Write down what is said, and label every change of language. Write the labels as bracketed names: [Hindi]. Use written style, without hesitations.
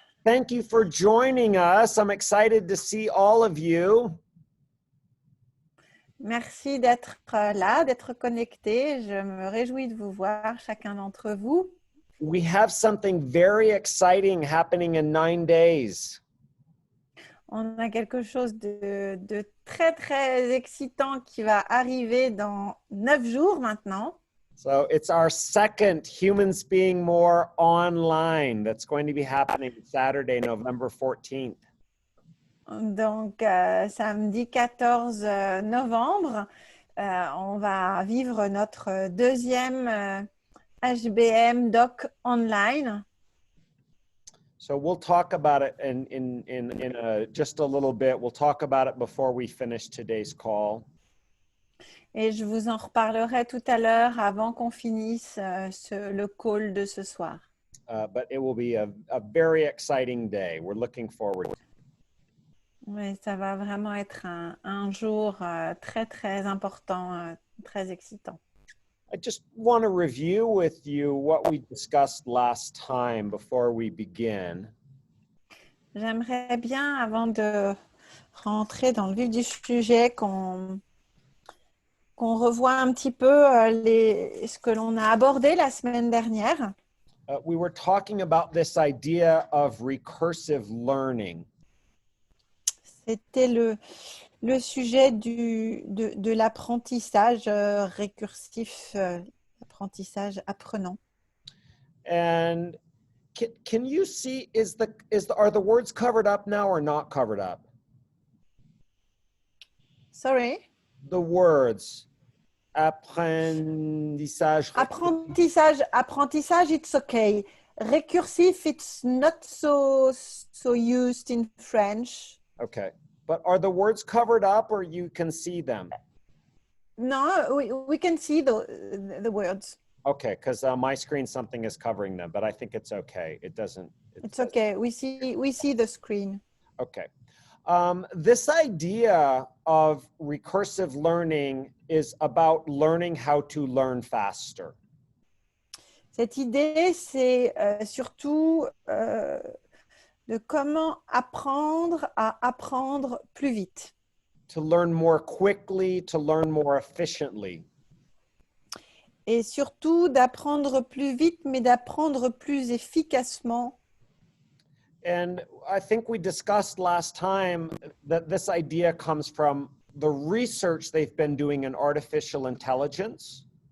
[English] Thank you for joining us. I'm excited to see all of you. [French] Merci d'être là, d'être connectés. Je me réjouis de vous voir, chacun d'entre vous. [English] We have something very exciting happening in 9 days. [French] On a quelque chose de très, très excitant qui va arriver dans 9 jours maintenant. [English] So it's our second Humans Being More online that's going to be happening Saturday, November 14th. [French] Donc, samedi 14 novembre, on va vivre notre deuxième HBM Doc online. [English] So we'll talk about it in just a little bit. We'll talk about it before we finish today's call. [French] Et je vous en reparlerai tout à l'heure avant qu'on finisse le call de ce soir. [English] But it will be a very exciting day. We're looking forward to it. [French] Oui, ça va vraiment être un jour très, très important, très excitant. [English] I just want to review with you what we discussed last time before we begin. [French] J'aimerais bien, avant de rentrer dans le vif du sujet, qu'on revoie un petit peu ce que l'on a abordé la semaine dernière. [English] We were talking about this idea of recursive learning. [French] C'était le sujet de l'apprentissage récursif, apprentissage apprenant. [English] And can you see, are the words covered up now or not covered up? Sorry? The words, apprentissage. Apprentissage, it's okay. Récursif, it's not so used in French. Okay. But are the words covered up or you can see them? No, we can see the words. Okay, because on my screen something is covering them, but I think it's okay. It doesn't. It's okay. We see the screen. Okay. This idea of recursive learning is about learning how to learn faster. [French] Cette idée, c'est surtout de comment apprendre à apprendre plus vite. [English] To learn more quickly, to learn more efficiently. [French] Et surtout d'apprendre plus vite, mais d'apprendre plus efficacement. [English] And I think we discussed last time that this idea comes from the research they've been doing in artificial intelligence.